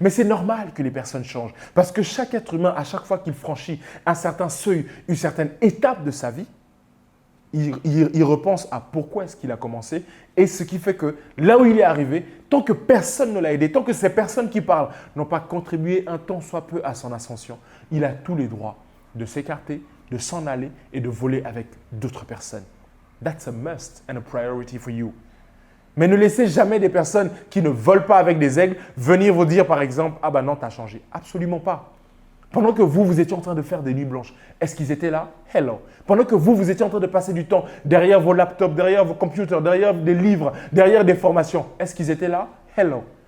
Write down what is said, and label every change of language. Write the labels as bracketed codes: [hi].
[fr] Mais c'est normal que les personnes changent parce que chaque être humain, à chaque fois qu'il franchit un certain seuil, une certaine étape de sa vie, il repense à pourquoi est-ce qu'il a commencé et ce qui fait que là où il est arrivé, tant que personne ne l'a aidé, tant que ces personnes qui parlent n'ont pas contribué un tant soit peu à son ascension, il a tous les droits de s'écarter, de s'en aller et de voler avec d'autres personnes. [en] That's a must and a priority for you. [fr] Mais ne laissez jamais des personnes qui ne volent pas avec des aigles venir vous dire par exemple « Ah ben non, tu as changé ». Absolument pas. Pendant que vous étiez en train de faire des nuits blanches, est-ce qu'ils étaient là? Hello. Pendant que vous étiez en train de passer du temps derrière vos laptops, derrière vos computers, derrière des livres, derrière des formations, est-ce qu'ils étaient là? Hello.